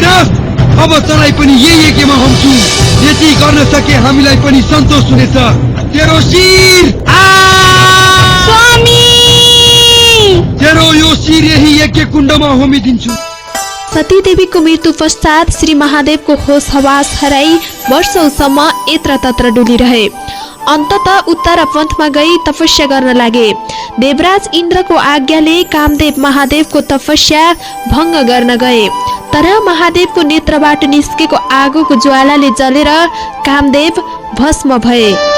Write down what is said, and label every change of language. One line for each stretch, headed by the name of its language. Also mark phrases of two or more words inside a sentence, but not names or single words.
Nepali: अब तँलाई पनि यही यज्ञमा हुन्छु। यति गर्न सके हामीलाई पनि सन्तोष हुनेछ। तेरो शिर स्वामी, तेरो यो शिर यही यज्ञ कुण्डमा होमिदिन्छु। सती देवीको मृत्यु पश्चात श्री महादेवको होस हवास हराई वर्षौसम्म यत्र तत्र डुलिरहे। अन्ततः उत्तर पन्थमा गई तपस्या गर्न लागे। देवराज इन्द्रको आज्ञाले कामदेव महादेवको तपस्या भङ्ग गर्न गए। तर महादेवको नेत्रबाट निस्केको आगोको ज्वालाले जलेर कामदेव भस्म भए।